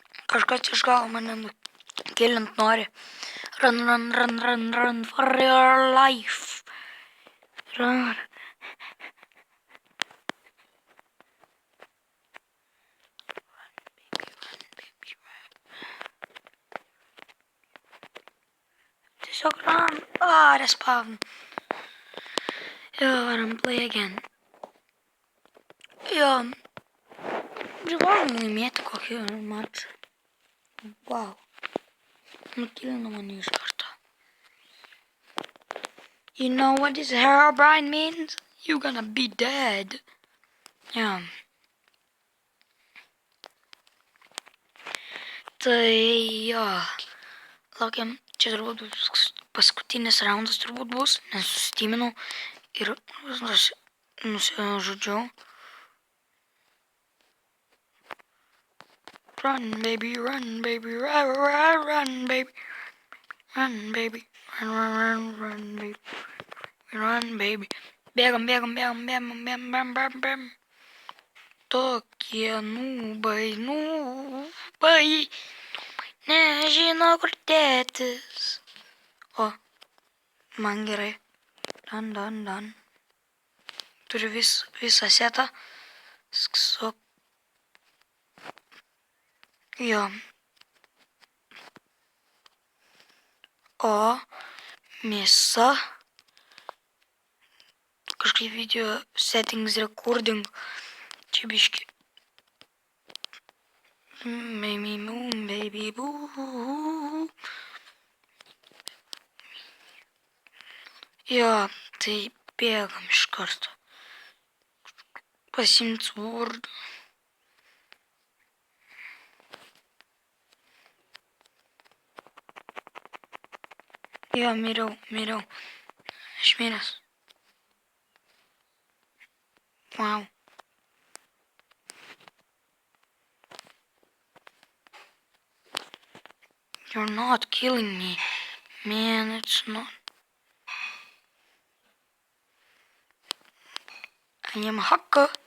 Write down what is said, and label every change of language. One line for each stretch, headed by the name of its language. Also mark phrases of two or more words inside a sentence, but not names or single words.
Lithuanian: Kažkas iš galo mane nukėlint nori.
English: Run, run, run, run, run for your life. Run. Tiesiog run.
Lithuanian: Respawn. Jo, varam
English: play again.
Lithuanian: Jo. Privalom laimėti kokį mačą. Wow. Nukilino mane iš karto.
English: You know what this Herobrine means? You're gonna be dead. Yeah.
Lithuanian: Tai jo. Laukiam, čia turbūt paskutinis raundas turbūt bus, nes sustiminau ir nusižudžiau.
English: Run, baby, run, baby, run, run, run, baby. Run, baby, run, run, run, run, baby. Run, baby.
Lithuanian: Bėgam, bėgam, bėgam, bėgam, bėgam, bėgam, bėgam, bėgam. Tokie nūbai, nežino kur dėtis. O, man gerai. Dan. Turiu visą setą. Skso. Jo. O, mėsa.
English: Kažkaip video settings recording.
Lithuanian: Čia biški.
English: Baby moon, baby boo.
Lithuanian: Jo, tai bėgam iš karto. Pasimt svordą. Jo, miriau. Aš miręs.
English: Wow. You're not killing me. Man, it's not. I am a hacker.